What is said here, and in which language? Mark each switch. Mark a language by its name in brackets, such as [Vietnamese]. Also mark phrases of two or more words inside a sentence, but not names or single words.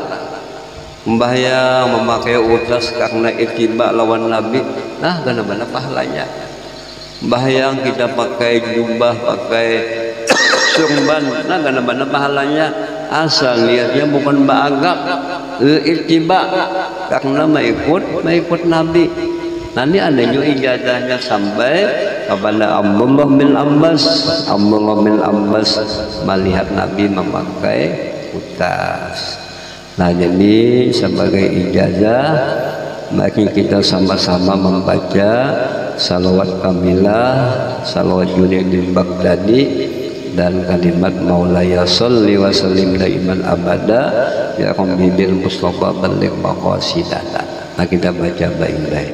[Banjar] Mbah yang memakai utas karena ittiba lawan Nabi, nah gana-gana pahalanya. Mbah yang kita pakai jubah, pakai surban, nah gana-gana pahalanya. Asal niatnya bukan bagak, ittiba karena mengikut Nabi. Nanti ada juga ijazahnya sampai kepada Abdullah bin Abbas melihat Nabi memakai utas. Nah jadi sebagai ijazah, mari kita sama-sama membaca salawat kamilah, salawat Junaiddin Baghdadi, dan kalimat [Arabic] مولاي صل وسلم دائما أبدا يا رب بالمصطفى بلغ مقاصدنا. [Banjar] Nah kita baca baik-baik.